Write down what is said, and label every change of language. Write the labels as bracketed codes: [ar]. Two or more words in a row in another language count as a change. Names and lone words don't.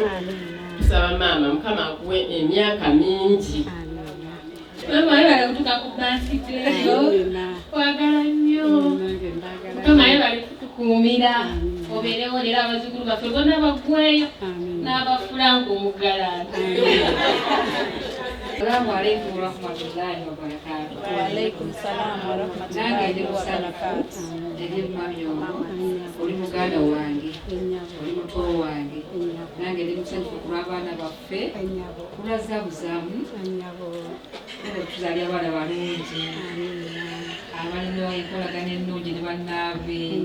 [lg] Tusaba maama Mukama akuwe emyaka mingi. Mama yebale kutuuka ku bansigeyo kwagala nnyo. Mukama yebale kutukuumira obeerewo leero abazzukulu baffe bonna baggweyo n'abafulanga omugalante. [ar] السلام عليكم ورحمة الله وبركاته. وعليكم السلام ورحمة الله وبركاته. [lg] Eri mwami ono oli muganda wange, oli muto wange, nange ndi musanyufu kulw'abaana baffe kulazaabuzamu tuzaalya abaana balungi abalina enkolagana ennungi ne bannaabe.